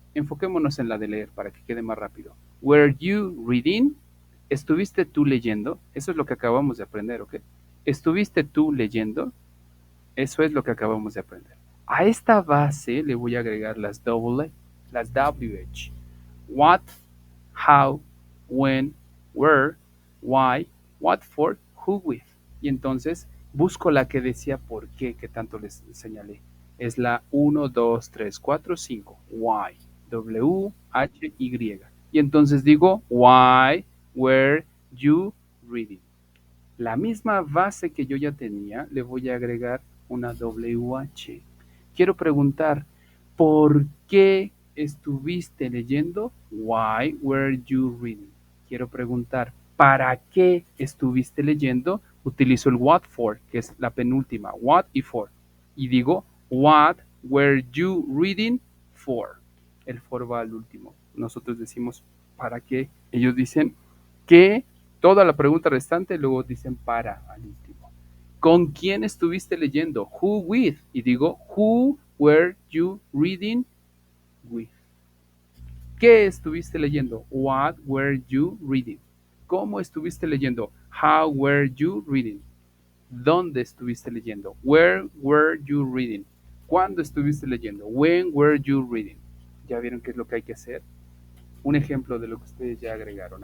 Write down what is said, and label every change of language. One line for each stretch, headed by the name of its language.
Spanish: enfoquémonos en la de leer para que quede más rápido.
English: Were you reading?
Spanish: ¿Estuviste tú leyendo? Eso es lo que acabamos de aprender, ¿ok? ¿Estuviste tú leyendo? Eso es lo que acabamos de aprender. A esta base le voy a agregar las las WH.
English: What, how, when, where, why, what for, who with.
Spanish: Y entonces busco la que decía por qué, que tanto les señalé. Es la 1, 2, 3, 4, 5. Why.
English: W, H, Y.
Spanish: Y entonces digo,
English: why were you reading?
Spanish: La misma base que yo ya tenía, le voy a agregar una WH. Quiero preguntar, ¿por qué estuviste leyendo?
English: Why were you reading?
Spanish: Quiero preguntar, ¿para qué estuviste leyendo? Utilizo el what for, que es la penúltima, what y for. Y digo,
English: what were you reading for?
Spanish: El for va al último. Nosotros decimos, ¿para qué? Ellos dicen, ¿qué? Toda la pregunta restante, luego dicen para al último. ¿Con quién estuviste leyendo?
English: Who with?
Spanish: Y digo,
English: who were you reading with?
Spanish: ¿Qué estuviste leyendo?
English: What were you reading?
Spanish: ¿Cómo estuviste leyendo?
English: How were you reading?
Spanish: ¿Dónde estuviste leyendo?
English: Where were you reading?
Spanish: ¿Cuándo estuviste leyendo?
English: When were you reading?
Spanish: ¿Ya vieron qué es lo que hay que hacer? Un ejemplo de lo que ustedes ya agregaron.